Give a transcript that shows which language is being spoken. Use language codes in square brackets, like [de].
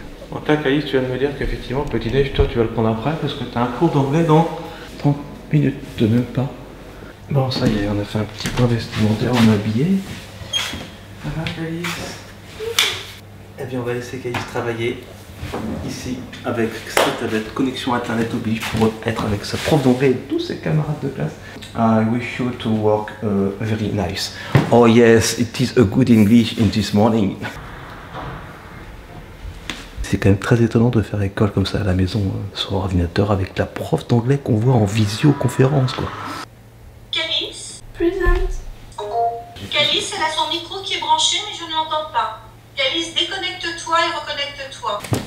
[fr] Donc là, Calice, tu viens de me dire qu'effectivement, petit déj, toi, tu vas le prendre après parce que tu as un cours d'anglais dans 30 minutes, même pas. Bon, ça y est, on a fait un petit point vestimentaire, on est habillé. Ça va, Calice? Eh bien, on va laisser Calice travailler ici avec sa tablette, connexion internet oblige pour être avec sa prof d'anglais et tous ses camarades de classe. [en] I wish you to work very nice. Oh yes, it is a good English in this morning. [fr] C'est quand même très étonnant de faire école comme ça à la maison sur ordinateur avec la prof d'anglais qu'on voit en visioconférence quoi. Calice? [en] Present. [fr] Calice, elle a son micro qui est branché mais je ne l'entends pas. Calice, déconnecte-toi et reconnecte-toi.